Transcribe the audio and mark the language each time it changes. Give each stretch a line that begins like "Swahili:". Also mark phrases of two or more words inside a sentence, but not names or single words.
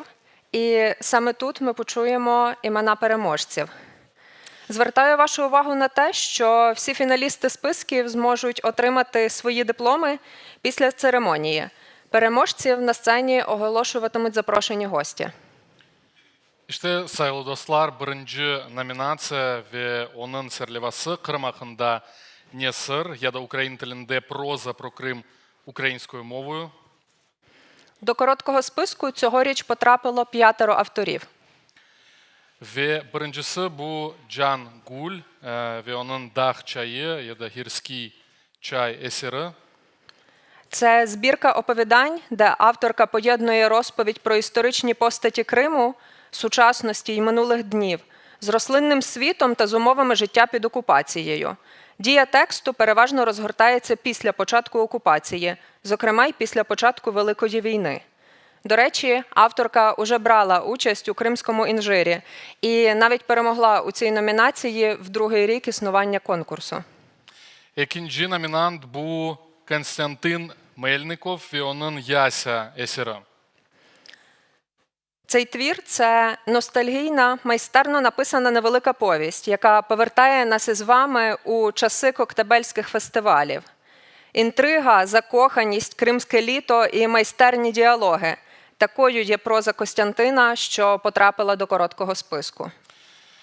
Ukrainian: І саме тут ми почуємо імена переможців. Звертаю вашу увагу на те, що всі фіналісти списків зможуть отримати свої дипломи після церемонії. Переможців на сцені оголошуватимуть запрошені гості.
Crimean Tatar: İşte sayılı dostlar, birinci nominatsiya ve onun serlevası Kırım hakkında ne sır ya da Ukrayna tilinde
Ukrainian: проза про Крим українською мовою. До короткого списку цьогоріч потрапило 5 авторів.
Crimean Tatar: Ve birincisi bu Can Gul ve onun Dağ çayı ya da Гірський чай eseri.
Ukrainian: Це збірка оповідань, де авторка поєднує розповідь про історичні постаті Криму, сучасності й минулих днів, з рослинним світом та з умовами життя під окупацією. Дія тексту переважно розгортається після початку окупації, зокрема й після початку Великої війни. До речі, авторка уже брала участь у кримському інжирі і навіть перемогла у цій номінації в другий рік існування конкурсу.
Crimean Tatar: İkinci nominant bu Konstantin Melnikov ve onun Яся eseri.
Ukrainian: Цей твір – це ностальгійна, майстерно написана невелика повість, яка повертає нас із вами у часи коктебельських фестивалів. Інтрига, закоханість, кримське літо і майстерні діалоги – такою є проза Костянтина, що потрапила до короткого списку.